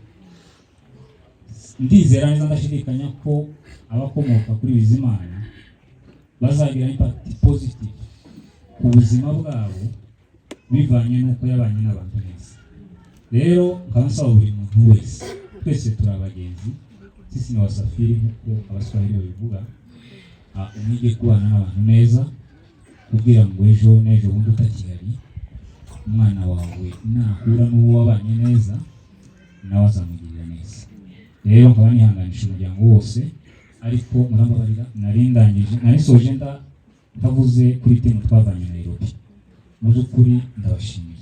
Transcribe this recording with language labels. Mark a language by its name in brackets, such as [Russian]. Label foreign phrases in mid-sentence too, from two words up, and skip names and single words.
[Kinyarwanda] Ndizera neza ndashidikanya ko abakomoka kuri Bizimana bazagira [French] impact positive [Kinyarwanda] ku buzima bwabo bivanye n'uko yabanye n'abantu neza. Rero nkaba nsaba buri muntu wese, twese turi abagenzi, [Swahili] sisi ni wasafiri [Kinyarwanda] nk'uko abaswahili babivuga, umwige kubana n'abantu neza kugira ngo ejo n'ejo bundi utakihari umwana wawe nahura n'uwo wabanye neza nawe azamugirira neza. Rero nkaba nihanganisha umuryango wose, ariko murambabarira nari soje Tavuze kuri temu twavanye Nairobi, mu by'ukuri ndabashimiye.